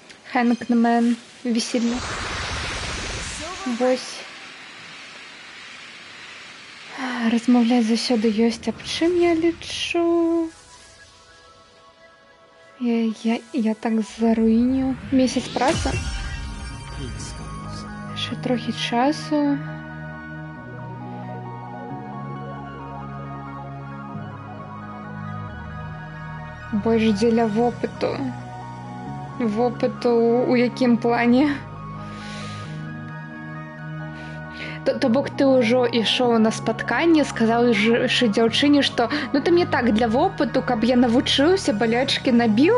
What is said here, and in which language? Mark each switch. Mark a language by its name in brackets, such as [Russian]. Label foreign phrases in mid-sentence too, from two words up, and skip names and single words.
[Belarusian] Хэнкмен веселье. Вось. Размаўляць заўсёды ёсць аб чым, я лічу. Я так заруіню. Месяц працы. [English] Hate skulls. [Ukrainian] Ще трохи часу. [Belarusian] Больш дзеля вопыту. Вопыту у якім плане? То бок ты ўжо ішоў на спатканне, сказаў дзяўчыне, што ну ты мне так для вопыту, каб я навучыўся, балячкі набіў.